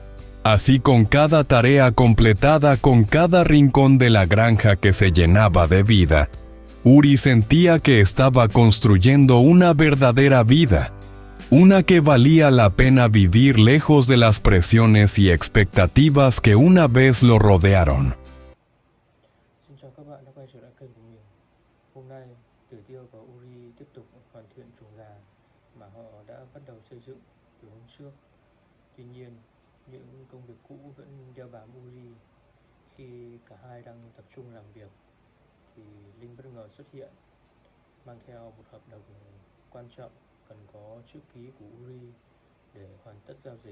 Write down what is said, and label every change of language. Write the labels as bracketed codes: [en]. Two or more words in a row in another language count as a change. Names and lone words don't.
[es] Así con cada tarea completada, con cada rincón de la granja que se llenaba de vida, Uri sentía que estaba construyendo una verdadera vida, una que valía la pena vivir lejos de las presiones y expectativas que una vez lo rodearon. [vi] Xin chào các bạn đã quay trở lại kênh của mình. Hôm nay, Tử Tiêu và Uri tiếp tục hoàn thiện chuồng gà mà họ đã bắt đầu xây dựng từ hôm trước. Tuy nhiên, những công việc cũ vẫn đeo bám Uri. Khi cả hai đang tập trung làm việc thì Linh bất ngờ xuất hiện, mang theo một hợp đồng quan trọng cần có chữ ký của Uri để hoàn tất giao dịch.